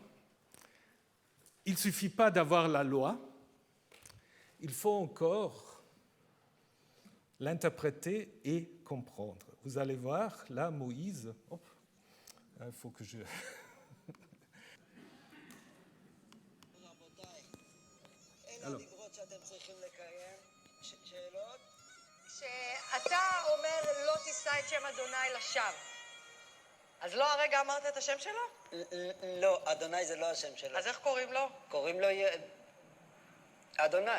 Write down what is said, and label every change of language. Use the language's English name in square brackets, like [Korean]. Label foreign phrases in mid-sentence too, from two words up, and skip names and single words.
[French] Il ne suffit pas d'avoir la loi, il faut encore l'interpréter et comprendre. Vous allez voir, là, Moïse... Hop, il faut que je... Alors. [Hebrew] שאתה אומר לא תישא את שם אדוני לשווא. אז לא הרגע אמרת את השם שלו? לא, אדוני זה לא השם שלו. אז איך קוראים לו? קוראים לו אדוני.